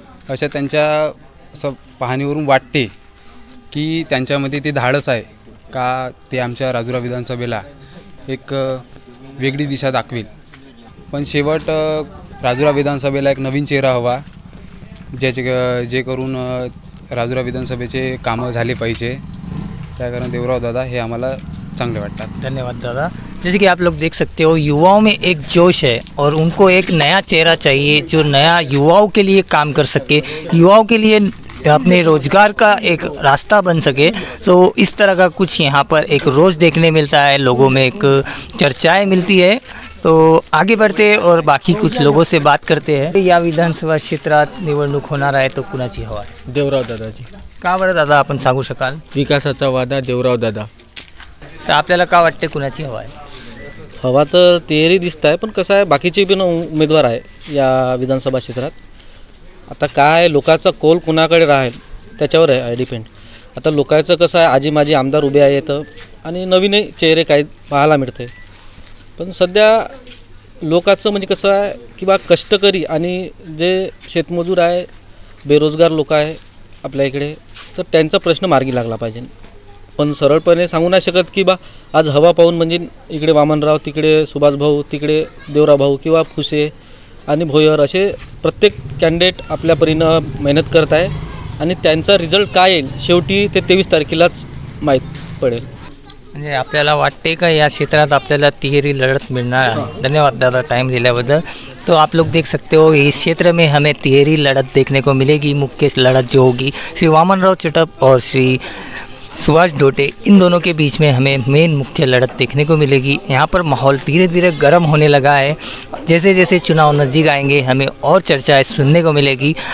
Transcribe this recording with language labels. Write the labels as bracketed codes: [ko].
[mr] अशा त्यांच्या असं पाहणीवरून वाटते की त्यांच्यामध्ये ते धाडस आहे का ते आमच्या राजुरा विधानसभेला एक वेगळी दिशा दाखवेल. पण शेवट राजुरा विधानसभेला एक नवीन चेहरा हवा, जे करून राजुरा विधानसभेचे कामं झाले पाहिजे. त्या कारण देवराव दादा हे आम्हाला चांगले वाटतात. धन्यवाद दादा. [hi] जैसे कि आप लोग देख सकते हो, युवाओं में एक जोश है और उनको एक नया चेहरा चाहिए जो नया युवाओं के लिए काम कर सके, युवाओं के लिए अपने रोज़गार का एक रास्ता बन सके. तो इस तरह का कुछ यहाँ पर एक रोज़ देखने मिलता है, लोगों में एक चर्चाएं मिलती है. तो आगे बढ़ते हैं और बाकी कुछ लोगों से बात करते हैं. [mr] या विधानसभा क्षेत्रात निवडणूक होणार आहे, तो कुणाची हवा आहे? देवराव दादाजी. का बरं दादा आपण सांगू शकाल? विकासाचा वादा देवराव दादा. तर आपल्याला का वाटते कुणाची हवा आहे? हवा तर तेरी दिसत आहे, पण कसं आहे बाकीचे पण उमेदवार आहे या विधानसभा क्षेत्रात. आता काय लोकांचा कौल कुणाकडे राहील त्याच्यावर आहे डिपेंड. आता लोकांचं कसं आहे, आजी माजी आमदार उभे आहेत आणि नवीन चेहरे काही पाहायला मिळते. पण सध्या लोकांचं म्हणजे कसं आहे की बा कष्टकरी आणि जे शेतमजूर आहे, बेरोजगार लोक आहे आपल्या इकडे, तर त्यांचा प्रश्न मार्गी लागला पाहिजे. पण सरळपणे सांगू नाही शकत की बा आज हवा पाहून म्हणजे इकडे वामनराव, तिकडे सुभाषभाऊ, तिकडे देवराभाऊ किंवा फुसे आणि भोयर असे प्रत्येक कॅन्डिडेट आपल्या परीनं मेहनत करत आहे आणि त्यांचा रिझल्ट काय येईल शेवटी ते 23 तारखेलाच माहीत पडेल. म्हणजे आपल्याला वाटते का या क्षेत्रात आपल्याला तिहेरी [hi] लड़त मिलना है. [mr] धन्यवाद दादा टाइम दिल्याबद्दल. [hi] तो आप लोग देख सकते हो इस क्षेत्र में हमें तिहेरी लड़त देखने को मिलेगी. मुख्य लड़त जो होगी श्री वामनराव चटप और श्री सुभाष डोटे, इन दोनों के बीच में हमें मेन मुख्य लड़त देखने को मिलेगी. यहाँ पर माहौल धीरे धीरे गर्म होने लगा है. जैसे जैसे चुनाव नज़दीक आएंगे हमें और चर्चाएं सुनने को मिलेगी.